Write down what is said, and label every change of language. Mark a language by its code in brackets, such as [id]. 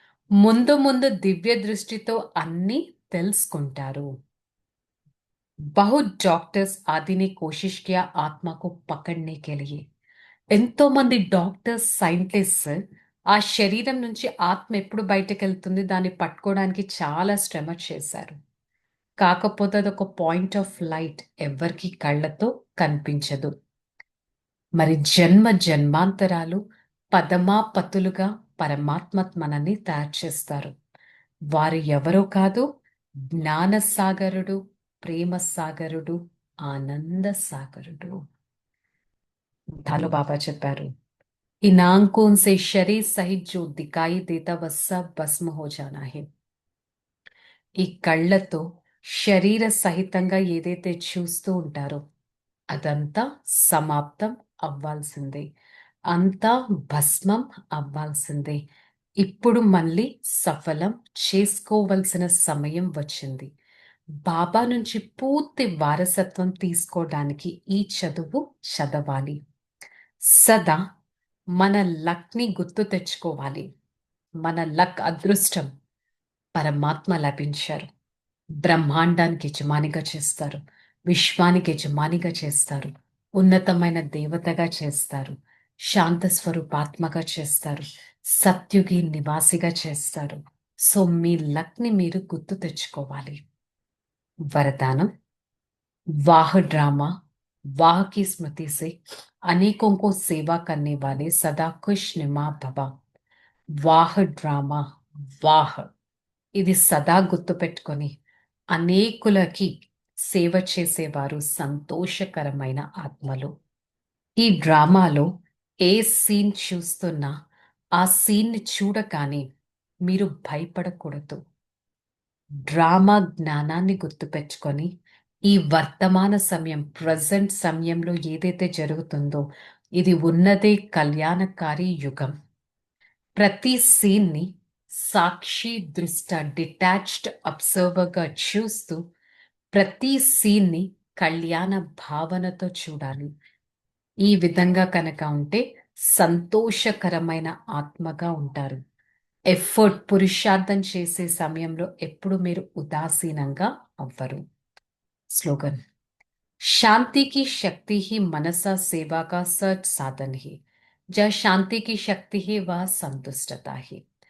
[te] ముందు ముందు దివ్య దృష్టితో అన్నీ తెలుసుకుంటారు. [hi] बहुत डॉक्टर्स आदि ने कोशिश किया आत्मा को पकड़ने के लिए. [te] ఎంతో మంది డాక్టర్స్, సైంటిస్ట్స్ ఆ శరీరం నుంచి ఆత్మ ఎప్పుడు బయటకెళ్తుంది దాన్ని పట్టుకోవడానికి చాలా శ్రమ చేశారు. కాకపోతే అదొక పాయింట్ ఆఫ్ లైట్ ఎవ్వరికీ కళ్ళతో కనిపించదు. మరి జన్మ జన్మాంతరాలు పదమాపతులుగా పరమాత్మ మనల్ని తయారు చేస్తారు. వారు ఎవరో కాదు, జ్ఞాన సాగరుడు, ప్రేమ సాగరుడు, ఆనంద సాగరుడు. ధాలో బాబా చెప్పారు, [hi] इन आंखों से शरीर सहित जो दिखाई देता वह सब भस्म हो जाना है. [te] ఈ కళ్ళతో శరీర సహితంగా ఏదైతే చూస్తూ ఉంటారో అదంతా సమాప్తం అవ్వాల్సిందే, అంతా భస్మం అవ్వాల్సిందే. ఇప్పుడు మళ్ళీ సఫలం చేసుకోవలసిన సమయం వచ్చింది. బాబా నుంచి పూర్తి వారసత్వం తీసుకోవడానికి ఈ చదువు చదవాలి. సదా మన లక్ని గుర్తు తెచ్చుకోవాలి. మన లక్ అదృష్టం పరమాత్మ లభించారు. బ్రహ్మాండానికి యజమానిగా చేస్తారు, విశ్వానికి యజమానిగా చేస్తారు, ఉన్నతమైన దేవతగా చేస్తారు, శాంత స్వరూపాత్మగా చేస్తారు, సత్యుగి నివాసిగా చేస్తారు. సో మీ లక్ని మీరు గుర్తు తెచ్చుకోవాలి. [hi] वरदानम, वाह ड्रामा, वाह की स्मृति से अनेकों को सेवा करने वाले सदा खुश निमा भवा. [te] వాహ్ డ్రామా, వాహ్ ఇది సదా గుర్తుపెట్టుకొని అనేకులకి సేవ చేసేవారు సంతోషకరమైన ఆత్మలు. ఈ డ్రామాలో ఏ సీన్ చూస్తున్నా ఆ సీన్ని చూడగానే మీరు భయపడకూడదు. డ్రామా జ్ఞానాన్ని గుర్తుపెట్టుకొని ఈ వర్తమాన సమయం, ప్రజెంట్ సమయంలో ఏదైతే జరుగుతుందో ఇది ఉన్నదే కళ్యాణకారి యుగం. ప్రతి సీన్ని సాక్షి దృష్ట డిటాచ్డ్ అబ్జర్వర్గా చూస్తూ ప్రతి సీన్ని కళ్యాణ భావనతో చూడాలి. ఈ విధంగా కనుక ఉంటే సంతోషకరమైన ఆత్మగా ఉంటారు. ఎఫర్ట్, పురుషార్థం చేసే సమయంలో ఎప్పుడు మీరు ఉదాసీనంగా అవ్వరు. [hi] స్లోగన్, शांति की शक्ति ही मनसा सेवा का सच साधन है. जहाँ शांति की शक्ति है वह संतुष्टता है.